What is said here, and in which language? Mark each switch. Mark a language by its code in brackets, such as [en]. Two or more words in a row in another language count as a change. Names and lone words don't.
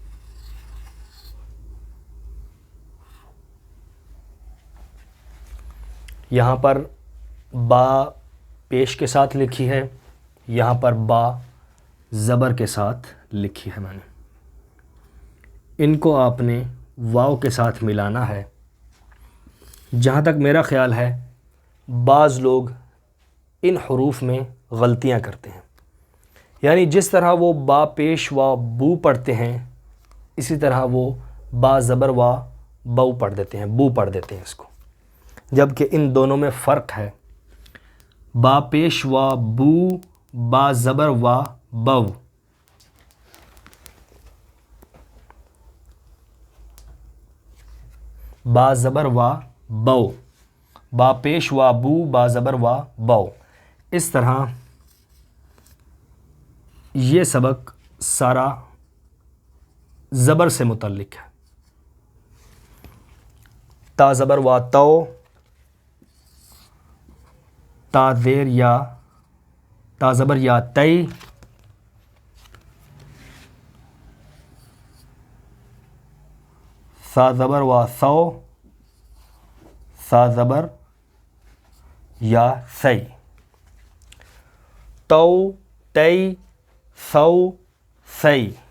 [ur] یہاں پر با پیش کے ساتھ لکھی ہے، یہاں پر با زبر کے ساتھ لکھی ہے میں نے۔ ان کو آپ نے واو کے ساتھ ملانا ہے۔ جہاں تک میرا خیال ہے بعض لوگ ان حروف میں غلطیاں کرتے ہیں، یعنی جس طرح وہ با پیش وا بو پڑھتے ہیں اسی طرح وہ با زبر وا بو پڑھ دیتے ہیں، بو پڑھ دیتے ہیں اس کو، جبکہ ان دونوں میں فرق ہے۔ با پیش وا بو، با زبر وا بو۔ با زبر وا بو، با پیش وا بو، با زبر وا بو۔ اس طرح یہ سبق سارا زبر سے متعلق ہے۔ تا زبر وا تو، تا زیر یا، تا زبر یا تی، سا زبر وا سو، سا زبر یا سی، تو تی سو سی۔